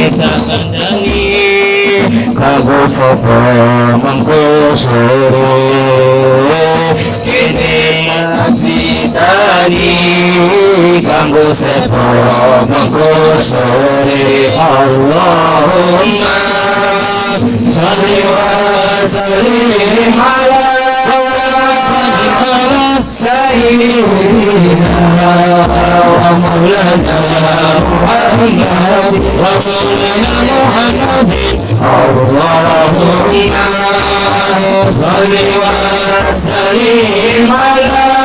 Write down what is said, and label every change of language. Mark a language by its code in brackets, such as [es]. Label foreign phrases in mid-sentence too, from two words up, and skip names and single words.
[jv] tak kandhani kanggo sapa mengko sore kene citani kanggo sapa mengko sore [ar] اللهم صل وسلم على سيدنا ومولانا محمد ومولانا محمد اللهم صل وسلم على